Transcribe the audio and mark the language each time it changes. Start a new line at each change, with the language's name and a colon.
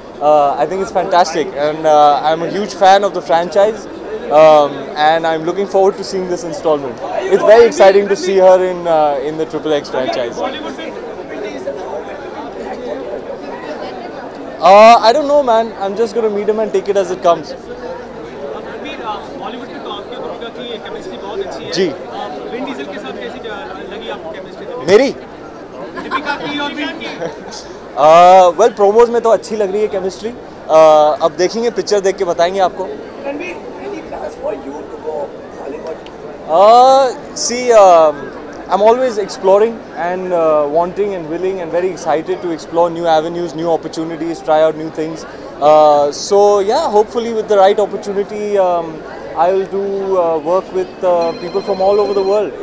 English: I think it's fantastic, and I'm a huge fan of the franchise, and I'm looking forward to seeing this installment. It's very exciting to see her in the Triple X franchise. I don't know, man. I'm just gonna meet him and take it as it comes.
Hindi: Bollywood में तो आपकी और दीपिका की chemistry बहुत अच्छी है। जी। Vin Diesel के साथ कैसी लगी आपको केमिस्ट्री? मेरी? दीपिका की और विन की? वेल, प्रोमोज में तो अच्छी लग रही है केमिस्ट्री. अब देखेंगे, पिक्चर देख के बताएंगे आपको.
English: Ranveer, any plans for you to go Hollywood? See, I'm always exploring and wanting and willing and very excited to explore new avenues, new opportunities, try out new things. So yeah, hopefully with the right opportunity, I will do work with people from all over the world.